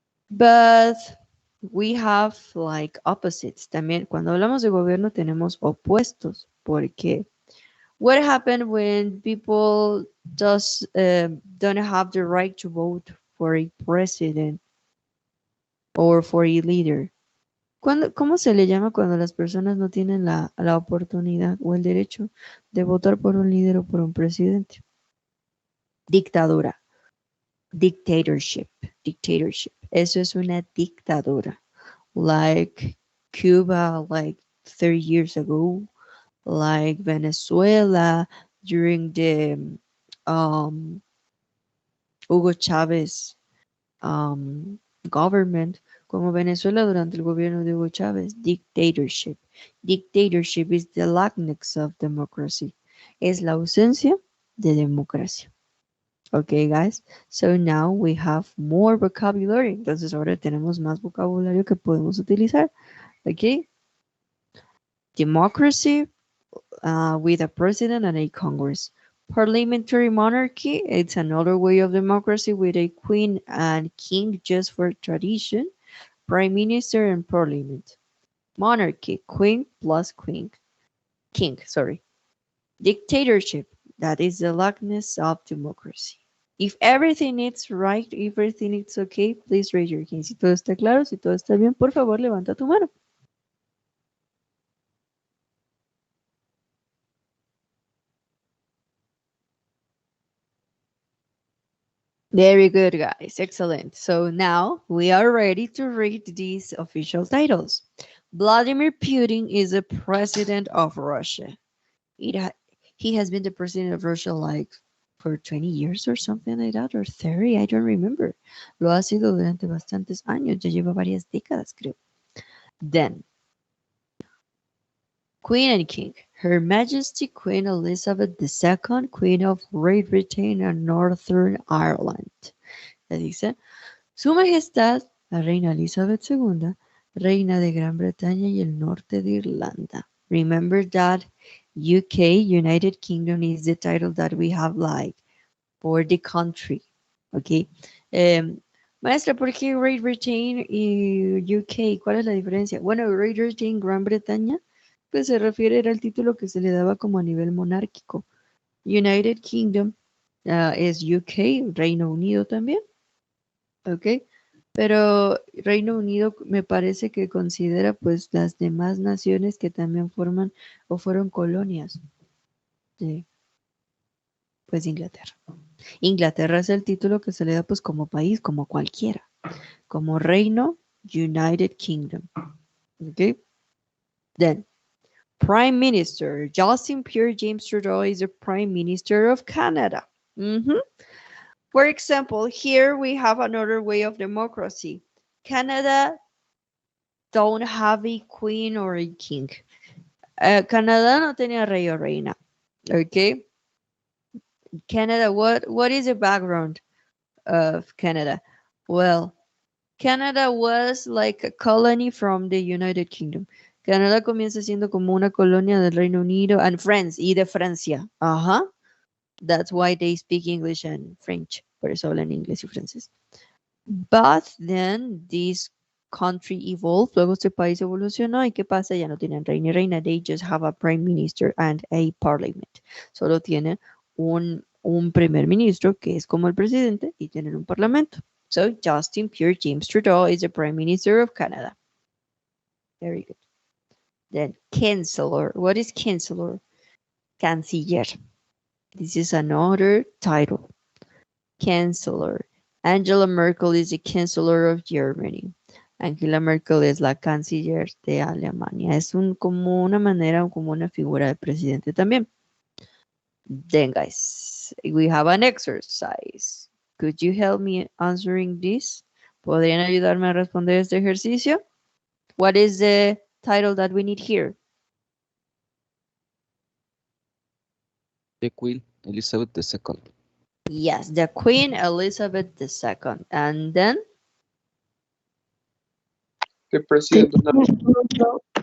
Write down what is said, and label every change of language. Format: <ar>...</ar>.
<en>But we have like opposites.</en> <es>También cuando hablamos de gobierno tenemos opuestos. Porque</es> <en>what happened when people don't have the right to vote for a president or for a leader?</en> <es>¿Cómo se le llama cuando las personas no tienen la oportunidad o el derecho de votar por un líder o por un presidente? Dictadura.</es> <en>Dictatorship. Dictatorship.</en> <es>Eso es una dictadura.</es> <en>Like Cuba, like 30 years ago, like Venezuela during the Hugo Chávez government,</en> <es>como Venezuela durante el gobierno de Hugo Chávez,</es> <en>dictatorship. Dictatorship is the lackness of democracy.</en> <es>Es la ausencia de democracia.</es> <en>Okay, guys. So now we have more vocabulary.</en> <es>Entonces ahora tenemos más vocabulario que podemos utilizar.</es> <en>Okay. Democracy with a president and a Congress. Parliamentary monarchy, it's another way of democracy with a queen and king just for tradition, prime minister and parliament. Monarchy, queen plus queen, king, sorry. Dictatorship, that is the lackness of democracy. If everything is right, everything is okay, please raise your hand.</en> <es>Si todo está claro, si todo está bien, por favor, levanta tu mano.</es> <en>Very good, guys. Excellent. So now we are ready to read these official titles. Vladimir Putin is the president of Russia. He has been the president of Russia like for 20 years or something like that, or 30, I don't remember.</en> <es>Lo ha sido durante bastantes años, ya lleva varias décadas, creo.</es> <en>Then, Queen and King. Her Majesty Queen Elizabeth II, Queen of Great Britain and Northern Ireland.</en> <es>Le dice, Su Majestad, la Reina Elizabeth II, Reina de Gran Bretaña y el Norte de Irlanda.</es> <en>Remember that UK, United Kingdom, is the title that we have like for the country. Okay.</en> <es>Maestra, ¿por qué Great Britain y UK? ¿Cuál es la diferencia? Bueno, Great Britain, Gran Bretaña, pues se refiere al título que se le daba como a nivel monárquico. United Kingdom es UK, Reino Unido también. Ok. Pero Reino Unido me parece que considera pues las demás naciones que también forman o fueron colonias de pues Inglaterra. Inglaterra es el título que se le da pues como país, como cualquiera, como reino, United Kingdom.</es> <en>Okay. Then, Prime Minister Justin Pierre James Trudeau is the Prime Minister of Canada. For example, here we have another way of democracy. Canada don't have a queen or a king.</en> <es>Canadá no tenía rey o reina.</es> <en>Okay. Canada, what is the background of Canada? Well, Canada was like a colony from the United Kingdom.</en> <es>Canadá comienza siendo como una colonia del Reino Unido</es> <en>and France</en> <es>y de Francia. Ajá.</es> <en>That's why they speak English and French.</en> <es>Por eso hablan inglés y francés.</es> <en>But then this country evolved.</en> <es>Luego este país evolucionó. ¿Y qué pasa? Ya no tienen rey ni reina.</es> <en>They just have a prime minister and a parliament.</en> <es>Solo tienen un primer ministro que es como el presidente y tienen un parlamento.</es> <en>So Justin Pierre James Trudeau is the Prime Minister of Canada. Very good. Then Chancellor. What is Chancellor? Canciller. This is another title. Chancellor. Angela Merkel is the Chancellor of Germany.</en> <es>Angela Merkel es la canciller de Alemania. Es como una manera, como una figura de presidente también.</es> <en>Then guys, we have an exercise. Could you help me answering this?</en> <es>¿Podrían ayudarme a responder este ejercicio?</es> <en>What is the title that we need here? The Queen Elizabeth II. Yes, the Queen Elizabeth II. And then? The president of</en>